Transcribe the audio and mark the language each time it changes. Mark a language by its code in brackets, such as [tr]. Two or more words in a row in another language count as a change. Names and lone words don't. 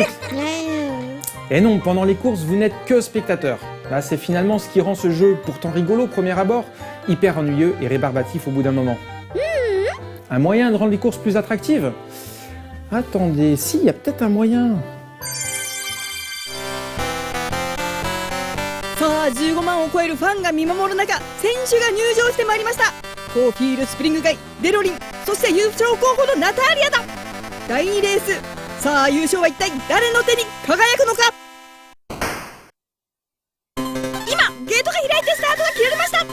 [fr] Et non, pendant les courses, vous n'êtes que spectateur. Là, c'est finalement ce qui rend ce jeu, pourtant rigolo au premier abord, hyper ennuyeux et rébarbatif au bout d'un moment. Un moyen de rendre les courses plus attractives? Attendez, si, il y a peut-être un moyen. [ja] 15 万を超えるファンが見守る中、選手が入場してまいりました。コーフィールスプリングガイ、デロリン、そして優勝候補のナターリアだ。第2レース、さあ優勝は一体誰の手に輝くのか。今ゲートが開いてスタートが切られました。